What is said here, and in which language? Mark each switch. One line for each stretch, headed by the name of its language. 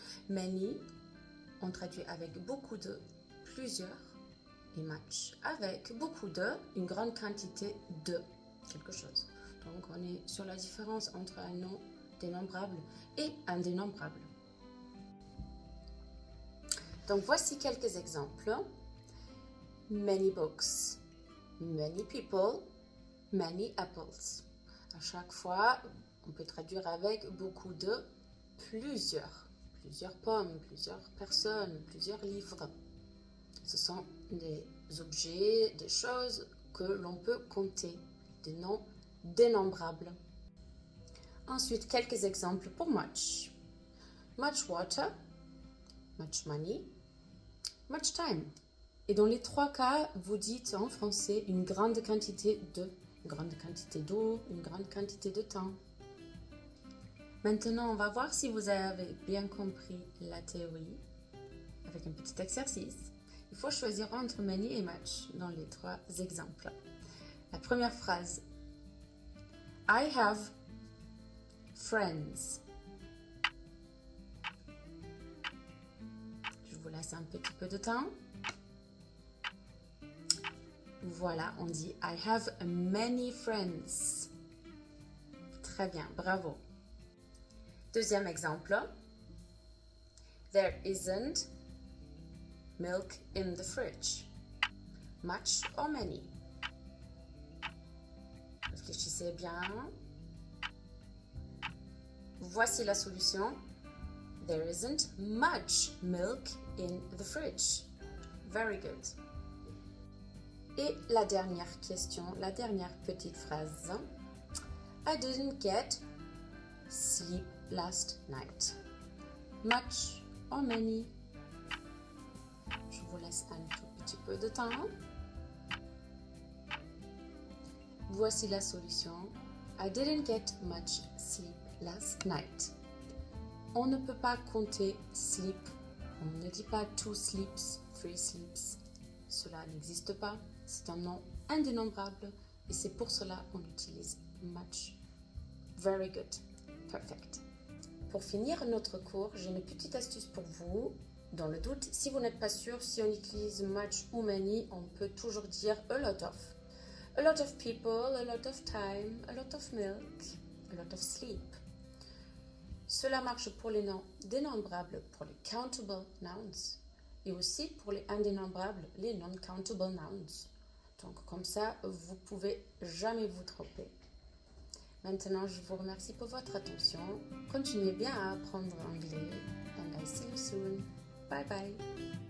French: Many, on traduit avec beaucoup de, plusieurs, et much, avec beaucoup de, une grande quantité de quelque chose. Donc on est sur la différence entre un nom dénombrable et un dénombrable. Donc voici quelques exemples.
English: Many books, many people, many apples.
French: À chaque fois, on peut traduire avec beaucoup de, plusieurs pommes, plusieurs personnes, plusieurs livres. Ce sont des objets, des choses que l'on peut compter, des noms dénombrables. Ensuite, quelques exemples pour much.
English: Much water, much money, much time.
French: Et dans les trois cas, vous dites en français une grande quantité de, une grande quantité d'eau, une grande quantité de temps. Maintenant, on va voir si vous avez bien compris la théorie avec un petit exercice. Il faut choisir entre many et much dans les trois exemples. La première phrase.
English: I have friends.
French: Je vous laisse un petit peu de temps. Voilà, on dit
English: I have many friends.
French: Très bien, bravo. Deuxième exemple.
English: There isn't milk in the fridge. Much or many?
French: Réfléchissez bien. Voici la solution.
English: There isn't much milk in the fridge. Very good.
French: Et la dernière question, la dernière petite phrase.
English: I didn't get sleep last night. Much or many?
French: Je vous laisse un tout petit peu de temps. Voici la solution.
English: I didn't get much sleep last night.
French: On ne peut pas compter sleep. On ne dit pas
English: two sleeps, three sleeps.
French: Cela n'existe pas. C'est un nom indénombrable et c'est pour cela qu'on utilise much.
English: Very good. Perfect.
French: Pour finir notre cours, j'ai une petite astuce pour vous. Dans le doute, si vous n'êtes pas sûr si on utilise much ou many, on peut toujours dire a lot of.
English: A lot of people, a lot of time, a lot of milk, a lot of sleep.
French: Cela marche pour les noms dénombrables, pour les countable nouns, et aussi pour les indénombrables, les non-countable nouns. Donc comme ça, vous pouvez jamais vous tromper. Maintenant, je vous remercie pour votre attention. Continuez bien à apprendre l'anglais.
English: And I see you soon. Bye bye.